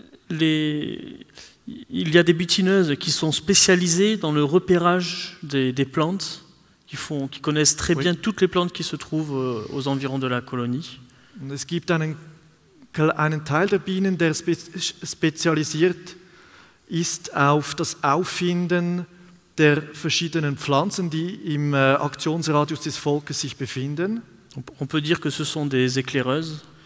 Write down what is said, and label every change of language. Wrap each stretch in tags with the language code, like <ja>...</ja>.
<fr>il y a des butineuses qui sont spécialisées dans le repérage des plantes, qui connaissent très bien toutes les plantes qui se trouvent aux environs de la colonie.</fr> <de>Und es gibt einen einen Teil der Bienen, der spezialisiert ist auf das Auffinden der verschiedenen Pflanzen, die im Aktionsradius des Volkes sich befinden.</de> <fr>On peut dire que ce sont des éclaireuses.</fr>